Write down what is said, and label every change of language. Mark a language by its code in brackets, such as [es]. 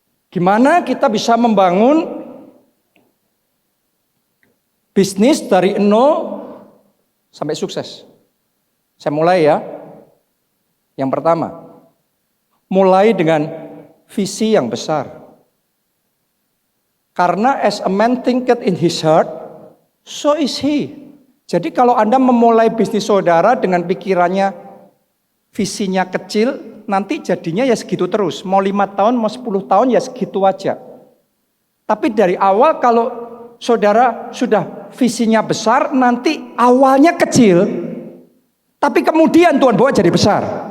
[id] Gimana kita bisa membangun bisnis dari nol sampai sukses? Saya mulai ya. Yang pertama, mulai dengan visi yang besar. Karena [en] as a man thinketh in his heart, so is he. [id] Jadi kalau Anda memulai bisnis saudara dengan pikirannya, visinya kecil, nanti jadinya ya segitu terus. Mau 5 tahun, mau 10 tahun ya segitu aja. Tapi dari awal kalau saudara sudah visinya besar, nanti awalnya kecil, tapi kemudian Tuhan bawa jadi besar.